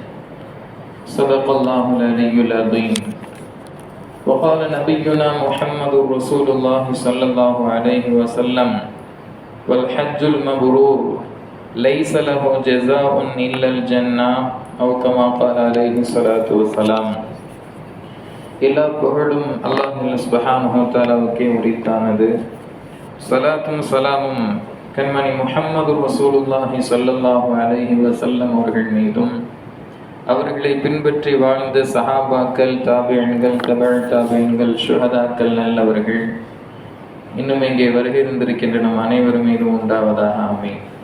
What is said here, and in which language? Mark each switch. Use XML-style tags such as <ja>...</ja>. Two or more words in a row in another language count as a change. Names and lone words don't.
<ar>صدق الله العلي العظيم وقال نبينا محمد رسول الله صلى الله عليه وسلم والحج المبرور ليس له جزاء إلا الجنة أو كما قال عليه الصلاة والسلام.</ar> <ta>எல்லா புகழும்</ta> <ar>الله سبحانه وتعالى</ar> <ta>உரித்தானது. ஸலாத்தும் ஸலாமும் கண்மணி</ta> <ar>محمد رسول الله صلى الله عليه وسلم</ar> <ta>அவர்கள் மீதும் அவர்களை பின்பற்றி வாழ்ந்த சஹாபாக்கள், தாபிஈன்கள், தபஅ தாபிஈன்கள், ஷுஹதாக்கள், நல்லவர்கள் இன்னும் இங்கே வருகை இருந்திருக்கின்ற நம் அனைவரும் மீதும் உண்டாவதாக ஆமீன்.</ta>